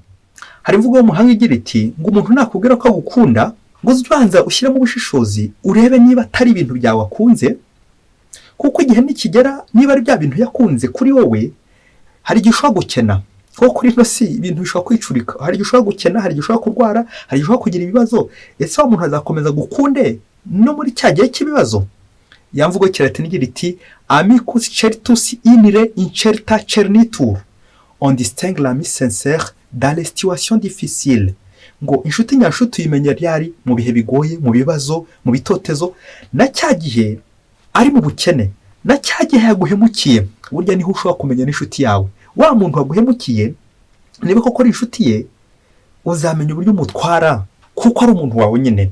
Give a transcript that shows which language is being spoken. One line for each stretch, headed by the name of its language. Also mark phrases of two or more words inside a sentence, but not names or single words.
Kinyarwanda: Hari imvugo y'umuhanga igira iti ngo umuntu nakubwira ko agukunda, ngo ubanza ushyiremo ubushishozi urebe niba atari ibintu byawe akunze, kuko igihe nikigera niba ari bya bintu yakunze kuri wowe, hari igihe ushobora gukena. Kuko kuri ino si ibintu bishobora kwicurika, hari igihe ushobora gukena, hari igihe ushobora kurwara, hari igihe ushobora kugira ibibazo. Ese wa muntu azakomeza gukunde no muri cya gihe cy'ibibazo? Yamvugo kirate nigira iti
Latin: amicus certus inire incerta cernitur,
French: on distingue l'ami sincère dans les situations difficiles.
Kinyarwanda: Ngo inshuti nyashuti uyimenya ryari? Mu bihe bigoye, mu bibazo, mu bitotezo, na cya gihe ari mu bukene, na cya gihe yaguhemukiye. Burya niho ushobora kumenya n'inshuti yawe. Wa muntu waguhemukiye, niba koko ari inshuti ye, uzamenya uburyo umutwara kuko ari umuntu wawe nyine.